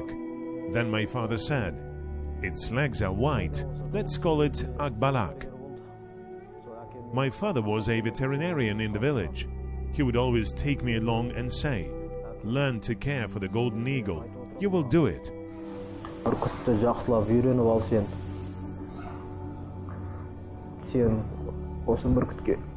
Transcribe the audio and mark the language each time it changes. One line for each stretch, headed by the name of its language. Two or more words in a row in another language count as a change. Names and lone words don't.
English: Then my father said, "Its legs are white, let's call it Akbalak." My father was a veterinarian in the village. He would always take me along and say, "Learn to care for the golden eagle. You will do it."
Kazakh: Бүркітті жақсылап үйреніп ал сен. Сен осы бүркітке.